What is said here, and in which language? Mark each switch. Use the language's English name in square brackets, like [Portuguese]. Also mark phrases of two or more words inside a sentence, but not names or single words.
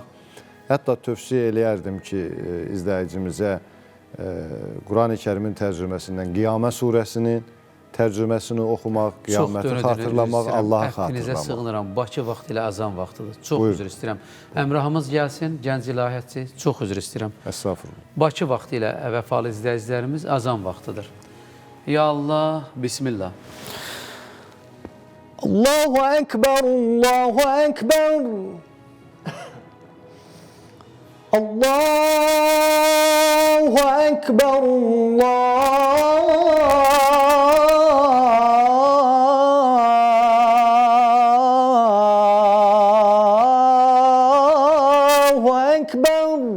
[Azerbaijani] Hətta tövsiyə eləyərdim ki, izləyicimizə Quran-ı Kərimin tərcüməsindən Qiyamə surəsinin tərcüməsini oxumaq, qiyaməti xatırlamaq, Allahı xatırlamaq. Əfvinizə sığınıram, Bakı vaxtı ilə azan vaxtıdır. Çox üzr istəyirəm. Əmrahımız gəlsin, gənc ilahiyyatçı, çox üzr istəyirəm. Estağfurullah. Bakı vaxtı ilə vəfalı izləyicilərimiz azan vaxtıdır. [Arabic] يا الله, Bismillah. الله أكبر، الله أكبر. الله أكبر، الله أكبر.